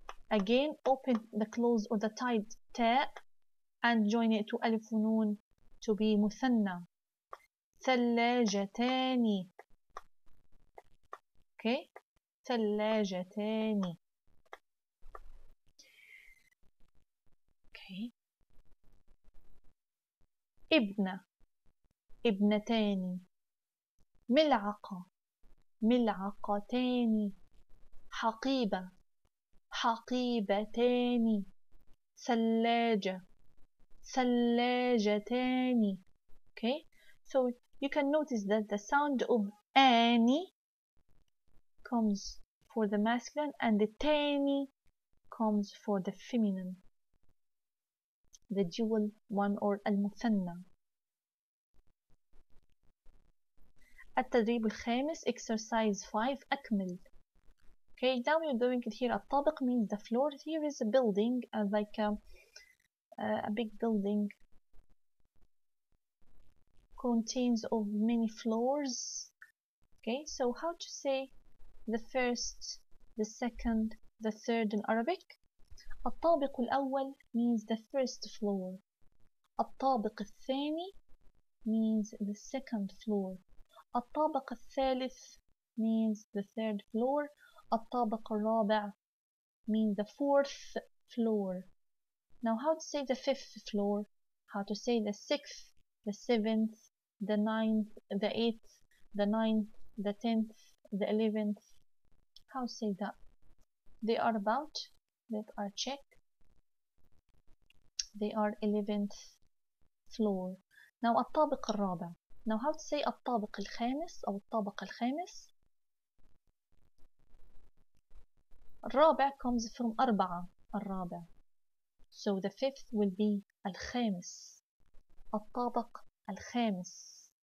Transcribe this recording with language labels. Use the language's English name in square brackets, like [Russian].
[English] Again, open the closed or the tied تاء and join it to [Arabic] ألف ونون [English] to be مثنى. [Arabic] ثلاجتان. Okay, ثلاجتان. Okay, ابنة ابنتان. ملعقة ملعقتان. حقيبة حقيبتان. ثلاجة ثلاجتان. [English] Okay, so you can notice that the sound of ani comes for the masculine and the tani comes for the feminine, the dual one or المثنى. [Arabic] التدريب الخامس [English] exercise 5 [Arabic] أكمل. [English] Okay, now we're going here. الطابق means the floor. Here is a building, like a big building. contains of many floors. Okay, so how to say the first, the second, the third in Arabic? [Arabic] الطابق الأول [English] means the first floor. [Arabic] الطابق الثاني [English] means the second floor. [Arabic] الطابق الثالث [English] means the third floor. [Arabic] الطابق الرابع [English] means the fourth floor. Now how to say the fifth floor? How to say the sixth, the seventh, the ninth, the eighth, the ninth, the 10th, the 11th? How to say that? They are about, let us check. They are 11th floor. [Arabic] Now الطابق الرابع. [English] Now how to say [Arabic] الطابق الخامس أو الطابق الخامس? الرابع [English] comes from [Arabic] أربعة. الرابع. [English] So the fifth will be الخامس. [Arabic] الطابق الخامس.